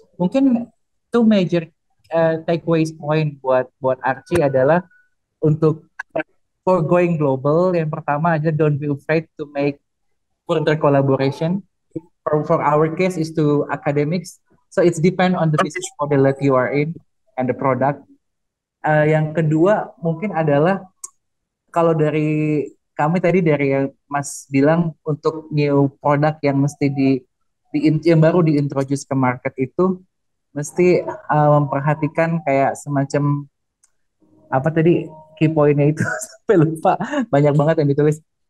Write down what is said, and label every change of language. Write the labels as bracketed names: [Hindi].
[Indonesian] Mungkin [English] two major takeaways point [Indonesian] buat Archie adalah untuk [English] for going global. [Indonesian] Yang pertama aja, [English] don't be afraid to make further collaboration. For our case is to academics, so it's depend on the business model that you are in and the product. [Indonesian] Yang kedua mungkin adalah kalau dari kami tadi, dari yang Mas bilang, untuk new product yang mesti yang baru diintroduce ke market itu mesti memperhatikan kayak semacam apa tadi key point-nya itu sampai lupa, banyak banget yang ditulis.